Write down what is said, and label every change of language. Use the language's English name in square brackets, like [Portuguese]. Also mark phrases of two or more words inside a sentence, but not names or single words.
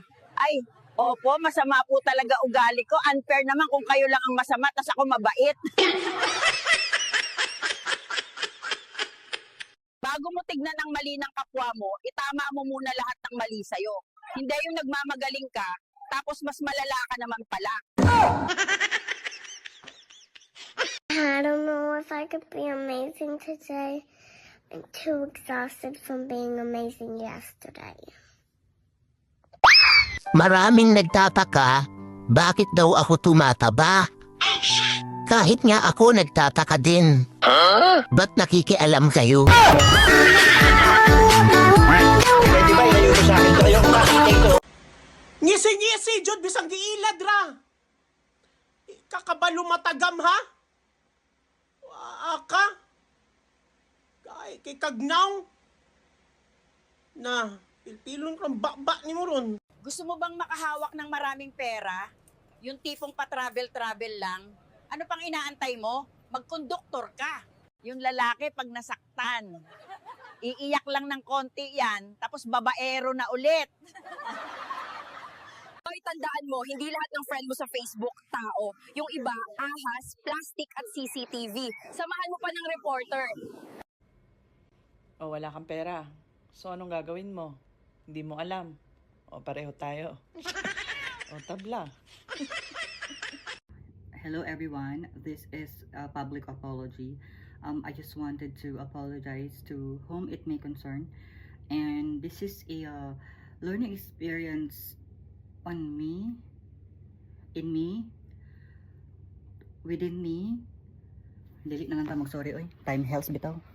[Filipino] Ay, opo, masama po talaga ugali ko. Unfair naman kung kayo lang ang masama, tas ako mabait. Bago mo tignan ang mali ng kapwa mo, itama mo muna lahat ng mali sa'yo. Hindi yung nagmamagaling ka, tapos mas malala ka naman pala. [English] I don't know if I could be amazing today. I'm too exhausted from being amazing yesterday. [Filipino] Maraming nagtataka, bakit daw ako tumataba? Kahit nga ako nagtataka din. Ba't nakikialam kayo? Pwede ba ilayo mo sa akin to? Ayoko makita ito. Ngisi-ngisi, [Cebuano] Jod, bisang giilad ra. Kakabalo matagam, ha? Aka? Kay kagnaw? Na, pilpilon kang baba ni mo ron. [Filipino] Gusto mo bang makahawak ng maraming pera? Yung tipong pa-travel-travel lang? Ano pang inaantay mo? Magkonduktor ka. Yung lalaki pag nasaktan, iiyak lang ng konti yan, tapos babaero na ulit. Hoy, tandaan mo, hindi lahat ng friend mo sa Facebook tao. Yung iba, ahas, plastic at CCTV. Samahan mo pa ng reporter. O wala kang pera. So anong gagawin mo? Hindi mo alam. O pareho tayo. O tabla. [English] Hello everyone, this is a public apology. I just wanted to apologize to whom it may concern, and this is a learning experience on me, in me, within me. [Cebuano] Dili na lang ta mag-sorry oy, [English] time helps [Cebuano] bitaw.